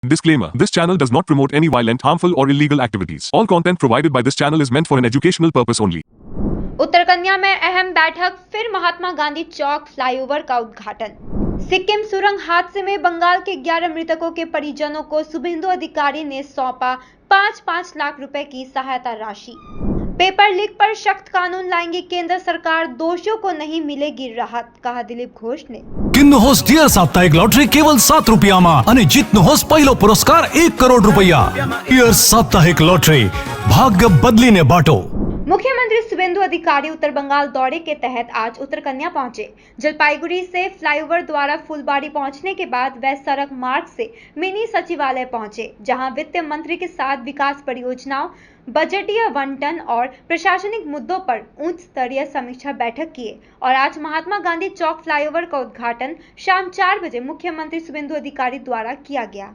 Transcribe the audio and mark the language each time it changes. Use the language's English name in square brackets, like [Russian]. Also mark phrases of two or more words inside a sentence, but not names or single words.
[English] Disclaimer. This channel does not promote any violent, harmful or illegal activities. All content provided by this channel is meant for an educational purpose only. [Hindi] उत्तर कन्या में अहम बैठक, फिर महात्मा गांधी चौक फ्लाईओवर का उद्घाटन। सिक्किम सुरंग हादसे में बंगाल के 11 मृतकों के परिजनों को शुभेंदु अधिकारी ने सौंपा 5-5 लाख रुपए की सहायता राशि। पेपर लीक पर सख्त कानून लाएंगे केंद्र सरकार, दोषियों को नहीं मिलेगी राहत, कहा दिलीप घोष ने। [Nepali] किन्नुहोस् डियर साप्ताहिक लॉटरी केवल 7 रुपयामा अनि जित्नुहोस् पहिलो पुरस्कार 1 करोड रुपैयाँ। डियर साप्ताहिक लॉटरी, भाग्य बदलिने बाटो। [Hindi] मुख्यमंत्री शुभेंदु अधिकारी उत्तर बंगाल दौरे के तहत आज उत्तर कन्या पहुंचे। जलपाईगुड़ी से फ्लाईओवर द्वारा फुलबाड़ी पहुंचने के बाद वे सड़क मार्ग से मिनी सचिवालय पहुंचे, जहां वित्त मंत्री के साथ विकास परियोजनाओं, बजटीय आवंटन और प्रशासनिक मुद्दों पर उच्च स्तरीय समीक्षा बैठक किए और आज महात्मा गांधी चौक फ्लाईओवर का उद्घाटन शाम 4 बजे मुख्यमंत्री शुभेंदु अधिकारी द्वारा किया गया।